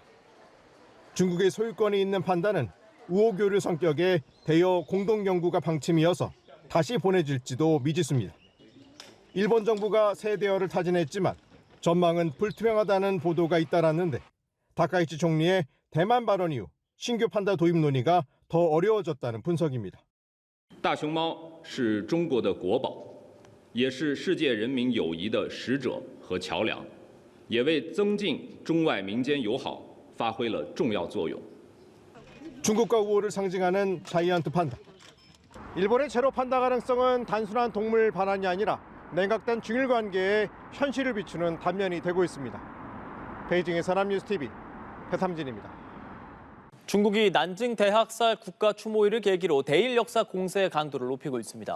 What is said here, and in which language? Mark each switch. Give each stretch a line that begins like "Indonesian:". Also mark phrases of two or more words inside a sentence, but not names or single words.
Korean: 중국의 소유권이 있는 판다는 우호교류 성격의 대여 공동연구가 방침이어서 다시 보내질지도 미지수입니다. 일본 정부가 새 대여를 타진했지만 전망은 불투명하다는 보도가 잇따랐는데 다카이치 총리의 대만 발언 이후 신규 판다 도입 논의가 더 어려워졌다는 분석입니다.
Chinese: 大熊猫是中国的国宝，也是世界人民友谊的使者和桥梁，也为增进中外民间友好发挥了重要作用。
Korean: 중국과 우호를 상징하는 자이언트 판다. 일본의 제로 판다 가능성은 단순한 동물 반환이 아니라 냉각된 중일 관계에 현실을 비추는 단면이 되고 있습니다. 베이징의 서남뉴스TV 배삼진입니다. 중국이 난징 대학살 국가 추모일을 계기로 대일 역사 공세의 강도를 높이고 있습니다.